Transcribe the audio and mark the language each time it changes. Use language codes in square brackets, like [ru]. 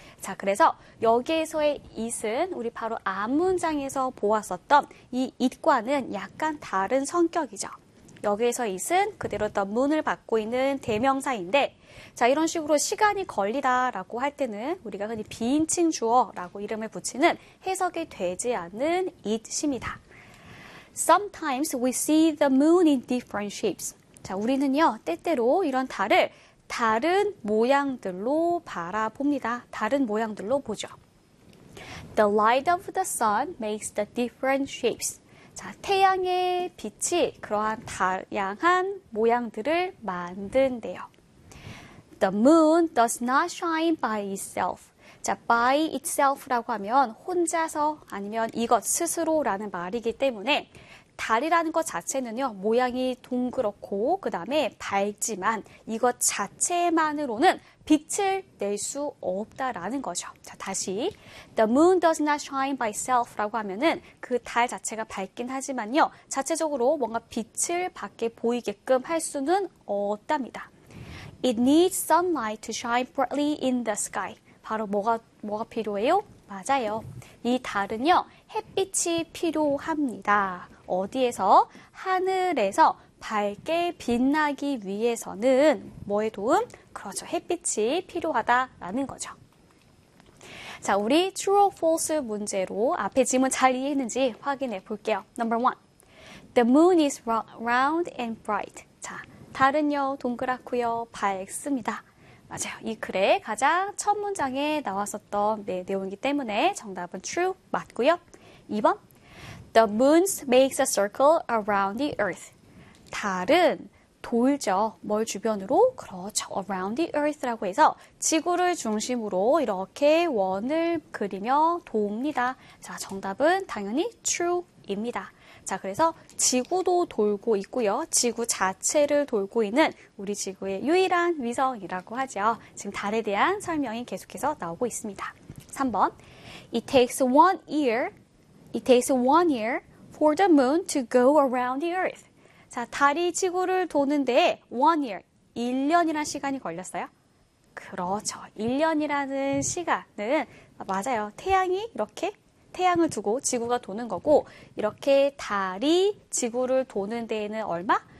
[ko] 자, 그래서 여기에서의 it은 우리 바로 앞 문장에서 보았었던 이 it과는 약간 다른 성격이죠. 여기에서 it은 그대로 the moon을 받고 있는 대명사인데, 자, 이런 식으로 시간이 걸리다라고 할 때는 우리가 흔히 비인칭 주어라고 이름을 붙이는 해석이 되지 않는 it입니다. [en] Sometimes we see the moon in different shapes. [ko] 자, 우리는요, 때때로 이런 달을 다른 모양들로 바라봅니다. 다른 모양들로 보죠. [en] The light of the sun makes the different shapes. [ko] 자, 태양의 빛이 그러한 다양한 모양들을 만든대요. [en] The moon does not shine by itself. [ko] 자, by itself라고 하면 혼자서 아니면 이것 스스로라는 말이기 때문에 달이라는 것 자체는요, 모양이 동그랗고, 그 다음에 밝지만, 이것 자체만으로는 빛을 낼수 없다라는 거죠. 자, 다시. [en] The moon does not shine by itself [ko] 라고 하면은 그달 자체가 밝긴 하지만요, 자체적으로 뭔가 빛을 밖에 보이게끔 할 수는 없답니다. [en] It needs sunlight to shine brightly in the sky. [ko] 바로 뭐가 필요해요? 맞아요. 이 달은요, 햇빛이 필요합니다. 어디에서? 하늘에서 밝게 빛나기 위해서는 뭐의 도움? 그렇죠. 햇빛이 필요하다라는 거죠. 자, 우리 true or false 문제로 앞에 질문 잘 이해했는지 확인해 볼게요. [en] Number one. The moon is round and bright. [ko] 자, 달은요, 동그랗고요, 밝습니다. 맞아요. 이 글의 가장 첫 문장에 나왔었던 내용이기 때문에 정답은 true 맞고요. 2번. [en] The moon makes a circle around the earth. [ko] 달은 돌죠. 뭘 주변으로? 그렇죠. [en] Around the earth [ko] 라고 해서 지구를 중심으로 이렇게 원을 그리며 돕니다. 자, 정답은 당연히 true입니다. 자, 그래서 지구도 돌고 있고요. 지구 자체를 돌고 있는 우리 지구의 유일한 위성이라고 하죠. 지금 달에 대한 설명이 계속해서 나오고 있습니다. 3번. [en] It takes 1 year for the moon to go around the earth. [ko] 자, 달이 지구를 도는데 1 year, 1년이라는 시간이 걸렸어요. 그렇죠. 1년이라는 시간은 맞아요. 태양이 이렇게 태양을 두고 지구가 도는 거고 이렇게 달이 지구를 도는 데에는 얼마?